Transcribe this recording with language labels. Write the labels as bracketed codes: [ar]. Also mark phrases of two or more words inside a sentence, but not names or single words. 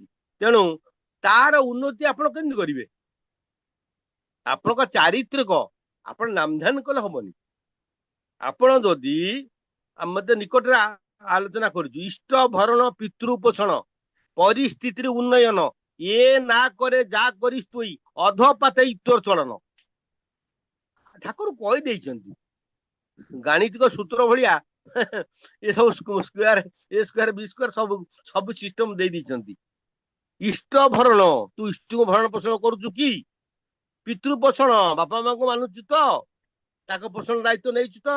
[or] ତେଣୁ ତାର ଉନ୍ନତି ଆପଣ କେମିତି କରିବେ? ଆପଣଙ୍କ ଚାରିତ୍ରିକ ଆପଣ ନାମଧ୍ୟାନ କଲେ ହବନି। ଆପଣ ଯଦି ଆମେ ତ ନିକଟରେ ଆଲୋଚନା କରୁଛୁ, ଇଷ୍ଟ ଭରଣ ପିତୃ ପୋଷଣ ପରିସ୍ଥିତିର ଉନ୍ନୟନ, ଏ ନା [bn] করে যা করিস তুই অধপাতে তোর চলন। [or] ଠାକୁର କହିଦେଇଛନ୍ତି ଗାଣିତିକ ସୂତ୍ର ଭଳିଆ ଏ ସବୁ ସ୍କୋୟାର ଏ ସ୍କୋୟାର ବି ସ୍କୋୟାର ସବୁ ସବୁ ସିଷ୍ଟମ ଦେଇ ଦେଇଛନ୍ତି। ଇଷ୍ଟ ଭରଣ, ତୁ ଇଷ୍ଟକୁ ଭରଣ ପୋଷଣ କରୁଛୁ କି? ପିତୃ ପୋଷଣ, ବାପା ମାଙ୍କୁ ମାନୁଛୁ ତ? ତାଙ୍କ ପୋଷଣ ଦାୟିତ୍ୱ ନେଇଛୁ ତ?